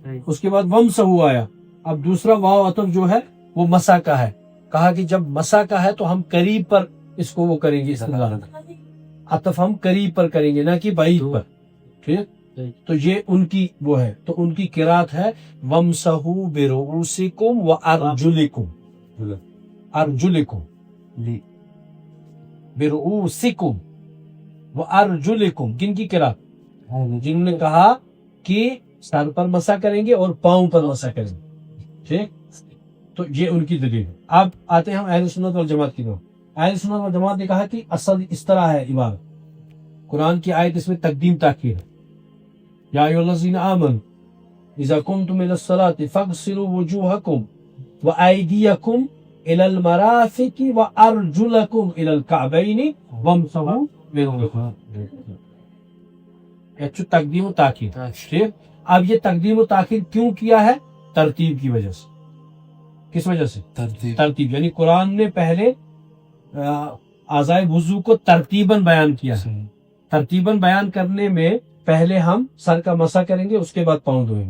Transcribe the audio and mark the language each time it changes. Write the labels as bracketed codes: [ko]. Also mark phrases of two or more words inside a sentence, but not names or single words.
[ur] اس کے بعد وامسحوا آیا, اب دوسرا واو عطف جو ہے وہ مسح کا ہے. کہا کہ جب مسح کا ہے تو ہم قریب پر اس کو وہ کریں گے, عطف ہم قریب پر کریں گے نہ کہ بعید پر. ٹھیک, تو یہ ان کی وہ ہے, تو ان کی قرات ہے [ar] وامسحوا برؤوسکم وارجلکم, ارجلکم برؤوسکم وارجلکم. [ur] کن کی قرات؟ جنہوں نے کہا کہ سر پر مسح کریں گے اور پاؤں پر مسح کریں گے. ٹھیک, تو یہ ان کی دلیل ہے. اب آتے ہیں ہم اہل سنت والجماعت کی طرف. اہل سنت والجماعت نے کہا کہ اصل اس طرح ہے عبارت قرآن کی آیت اس میں تقدیم تاخیر ہے. [ar] یا ایھا الذین آمنوا اذا قمتم الى الصلاة فاغسلوا وجوہکم وایدیکم الى المرافق وارجلکم الى الکعبین وامسحوا برؤوسکم. [ur] اچھا تقدیم و تاخیر. ٹھیک. اب یہ تقدیم و تاخیر کیوں کیا ہے؟ ترتیب کی وجہ سے. کس وجہ سے؟ ترتیب. یعنی قرآن نے پہلے اعضائے وضو کو ترتیباً بیان کیا ہے. ترتیباً بیان کرنے میں پہلے ہم سر کا مسح کریں گے، اس کے بعد پاؤں دھوئیں گے.